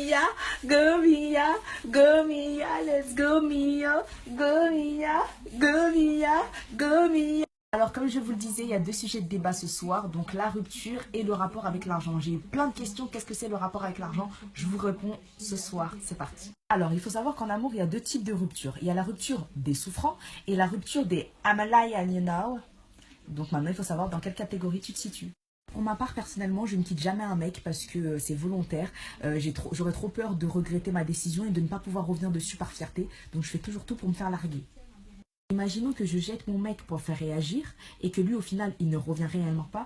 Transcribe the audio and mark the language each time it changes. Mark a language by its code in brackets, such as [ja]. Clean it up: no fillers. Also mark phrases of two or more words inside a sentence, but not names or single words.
[en] go Mia, go Mia, let's go Mia, go Mia, go Mia, go Mia. [fr] Alors comme je vous le disais, il y a deux sujets de débat ce soir, donc la rupture et le rapport avec l'argent. J'ai eu plein de questions, qu'est-ce que c'est le rapport avec l'argent? Je vous réponds ce soir, c'est parti. Alors il faut savoir qu'en amour, il y a deux types de ruptures. Il y a la rupture des souffrants et la rupture des [en] I'm a lion, you know. [fr] Donc maintenant, il faut savoir dans quelle catégorie tu te situes. Pour ma part, personnellement, je ne quitte jamais un mec parce que c'est volontaire. J'aurais trop peur de regretter ma décision et de ne pas pouvoir revenir dessus par fierté. Donc je fais toujours tout pour me faire larguer. Imaginons que je jette mon mec pour le faire réagir et que lui, au final, il ne revient réellement pas.